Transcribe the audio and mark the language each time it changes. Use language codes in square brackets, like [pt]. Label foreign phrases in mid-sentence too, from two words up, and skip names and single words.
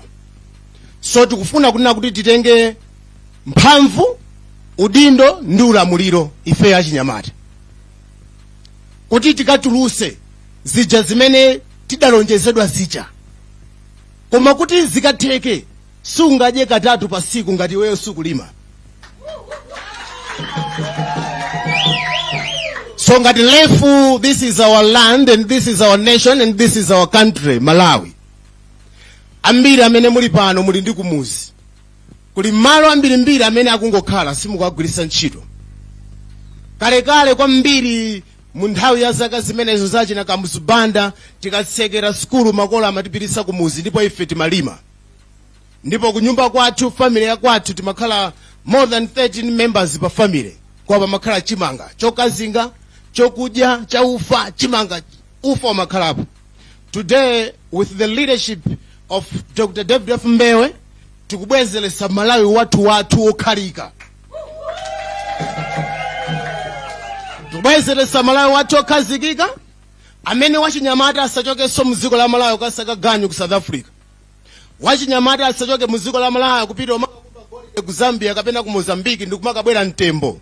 [ny] So tikufuna kunena kuti titenge mphamvu, udindo ndi ulamuliro ifeyo achinyamata, kuti tikatuluse zija zimene tidalonjezedwa zija, koma kuti zikatheke sungadye katatu pa siku ngati weyo sukulima. [en] So ngati LEF, this is our land and this is our nation and this is our country, Malawi. [ny] Ambiri amene muli pano muli ndi kumuzi, kuli malo ambirimbiri amene akungokhala simukagwirisa ntchito. Kalekale kwambiri mu nthawi ya zaka zimenezo zachina kamuzubanda tikatsekera skulu makolo amatipitisa kumuzi ndipo ife timalima. Ndipo kunyumba kwathu, family ya kwathu timakhala [en] more than 13 members [ny] pa family, kwa pamakhala chimanga chokazinga chokudya cha ufa chimanga ufa umakhalapo. [en] Today with the leadership of Dr. David F. [ny] Mbewe tikubwezelesa Malawi watu okhalika. Tikubwezelesa Malawi watu okhazikika amene wachinyamata asachokenso muziko la Malawi ukasaka ganyu ku South Africa. Wachinyamata asachoke muziko la Malawi kupita omakakupa golide ku Zambia kapena ku Mozambique ndikumakabwera mtembo.